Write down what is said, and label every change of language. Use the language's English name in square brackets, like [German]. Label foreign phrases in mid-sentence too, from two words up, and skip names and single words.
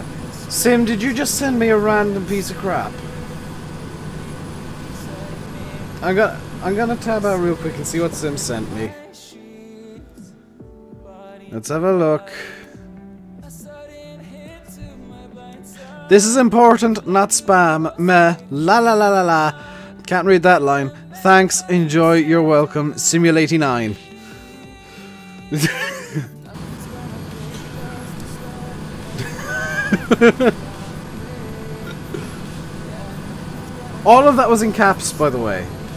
[English] Sim, did you just send me a random piece of crap? I'm gonna tab out real quick and see what Sim sent me. Let's have a look. This is important, not spam. Meh. La la la la la. Can't read that line. Thanks, enjoy, you're welcome. Simul89. All of that was in caps, by the way.